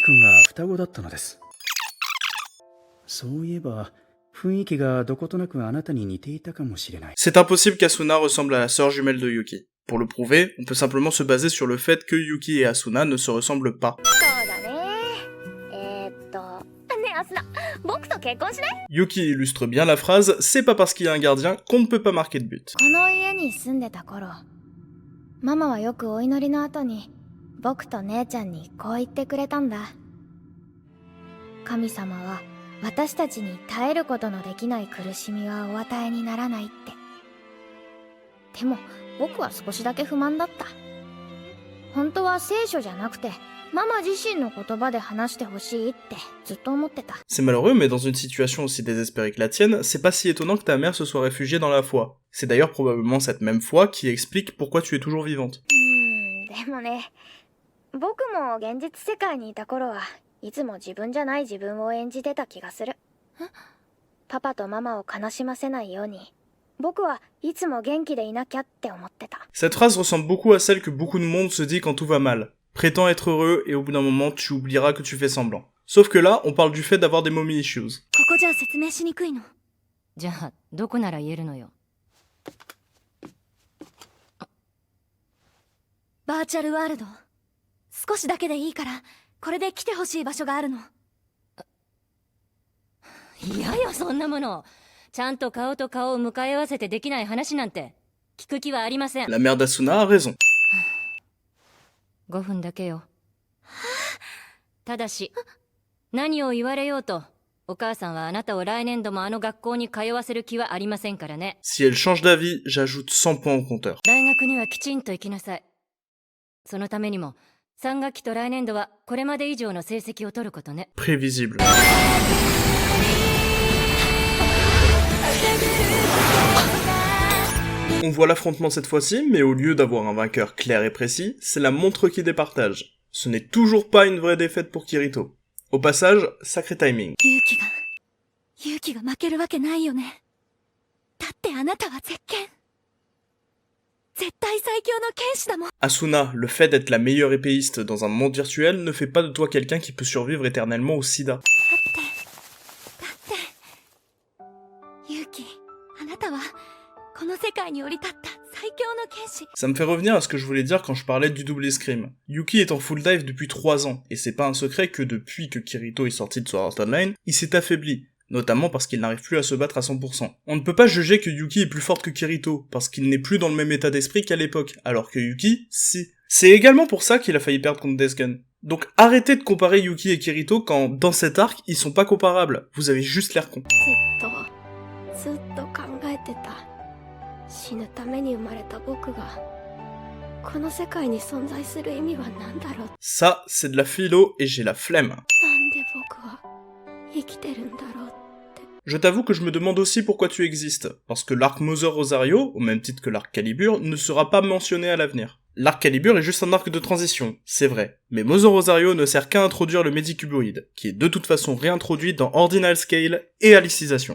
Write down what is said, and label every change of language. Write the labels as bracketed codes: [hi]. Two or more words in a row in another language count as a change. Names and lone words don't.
[fr] C'est impossible qu'Asuna ressemble à la sœur jumelle de Yuki. Pour le prouver, on peut simplement se baser sur le fait que Yuki et Asuna ne se ressemblent pas. [ja] アスナ、僕と結婚しない？ [fr] Yuki illustre bien la phrase « C'est pas parce qu'il y a un gardien qu'on ne peut pas marquer de but ». [ja] この家に住んでた頃、ママはよくお祈りの後に僕と姉ちゃんにこう言ってくれたんだ。神様は私たちに耐えることのできない苦しみはお与えにならないって。でも僕は少しだけ不満だった。本当は聖書じゃなくてママ自身の言葉で話してほしいってずっと思ってた。 [fr] C'est malheureux, mais dans une situation aussi désespérée que la tienne, c'est pas si étonnant que ta mère se soit réfugiée dans la foi. C'est d'ailleurs probablement cette même foi qui explique pourquoi tu es toujours vivante. [ja] でもね、僕も現実世界にいた頃はいつも自分じゃない自分を演じてた気がする。パパとママを悲しませないように僕はいつも元気でいなきゃって思ってた。 [fr] Cette phrase ressemble beaucoup à celle que beaucoup de monde se dit quand tout va mal. Prétends être heureux et au bout d'un moment tu oublieras que tu fais semblant. Sauf que là, on parle du fait d'avoir des [en] mommy issues. [ja] ここじゃ説明しにくいの。じゃあどこなら言えるのよ。バーチャルワールド。少しだけでいいからこれで来てほしい場所があるの。いやよ、そんなもの。ちゃんと顔と顔を向かい合わせてできない話なんて聞く気はありません。 [fr] La mère d'Asuna a raison. [ja] 5 分だけよ。ただし何を言われようとお母さんはあなたを来年度もあの学校に通わせる気はありませんからね。 [fr] Si elle change d'avis, j'ajoute 100 points au compteur. [ja] 大学にはきちんと行きなさい。そのためにも3学期と来年度はこれまで以上の成績を取ることね。 [fr] Prévisible. On voit l'affrontement cette fois-ci, mais au lieu d'avoir un vainqueur clair et précis, c'est la montre qui départage. Ce n'est toujours pas une vraie défaite pour Kirito. Au passage, sacré timing. [ja] 勇気が負けるわけないよね。だってあなたは絶対最強の剣士だもん。 [fr] Asuna, le fait d'être la meilleure épéiste dans un monde virtuel ne fait pas de toi quelqu'un qui peut survivre éternellement au sida. [ja] だって勇気、あなたはこの世界に降り立った最強の剣士。 [fr] Ça me fait revenir à ce que je voulais dire quand je parlais du double escrime. Yuki est en [en] full dive [fr] depuis 3 ans, et c'est pas un secret que depuis que Kirito est sorti de Sword Art Online, il s'est affaibli. Notamment parce qu'il n'arrive plus à se battre à 100%. On ne peut pas juger que Yuki est plus forte que Kirito, parce qu'il n'est plus dans le même état d'esprit qu'à l'époque, alors que Yuki, si. C'est également pour ça qu'il a failli perdre contre Death Gun. Donc arrêtez de comparer Yuki et Kirito quand, dans cet arc, ils sont pas comparables. Vous avez juste l'air con. [ja] ずっと考えてた。死ぬために生まれた僕がこの世界に存在する意味は何だろう。 [fr] Ça, c'est de la philo et j'ai la flemme. [ja] なんで僕は生きてるんだろう。 [fr] Je t'avoue que je me demande aussi pourquoi tu existes, parce que l'arc Mother Rosario, au même titre que l'arc Calibur, ne sera pas mentionné à l'avenir. L'arc Calibur est juste un arc de transition, c'est vrai, mais Mother Rosario ne sert qu'à introduire le Medicuboid, qui est de toute façon réintroduit dans Ordinal Scale et Alicisation.